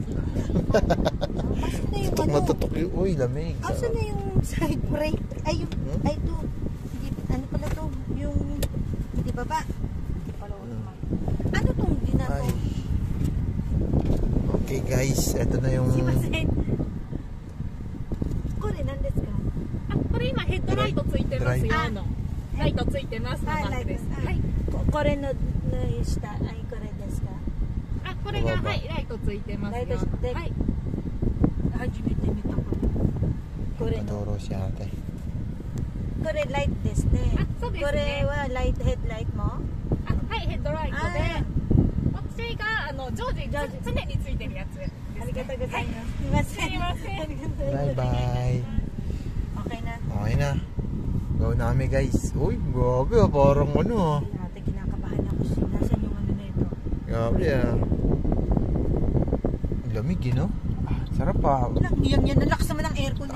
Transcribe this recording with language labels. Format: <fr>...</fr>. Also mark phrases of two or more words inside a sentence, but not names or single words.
<tl>Asan na yung ano? Matutok yung, uy, lamig. Asan na yung side brake? Ay, yung, ay ito. Hindi, ano pala to? Yung, hindi baba. Hindi pala ano tong ginagawa? Ay.</tl> <en>Okay guys,</en> <tl>eto na yung...</tl> <ja>すいません。これ何ですか？あ、これ今ヘッドライトついてますよの。ライトついてますのマークです。はい。これの下、はい、これですか？あ、これがはいライトついてますよ。ライトで、はい。初めて見たこれ。これの。</ja> <tl>Paturo si ate.</tl> <ja>これライトですね。あ、そうですね。これはライトヘッドライトも？あ、はいヘッドライトで。こっちが常時常についてるやつですね。ありがとうございます。すいません。</ja> <en>Bye bye.</en> <tl>Okay na. Okay na. Go na kami guys. Uy, grabe, parang ano, ah. Ate, kinakabahan ako. Nasaan yung ano na ito? Grabe, ah. Lamig, no? Ah, sarap, ah. Yan, nalakas naman ang aircon eh.</tl>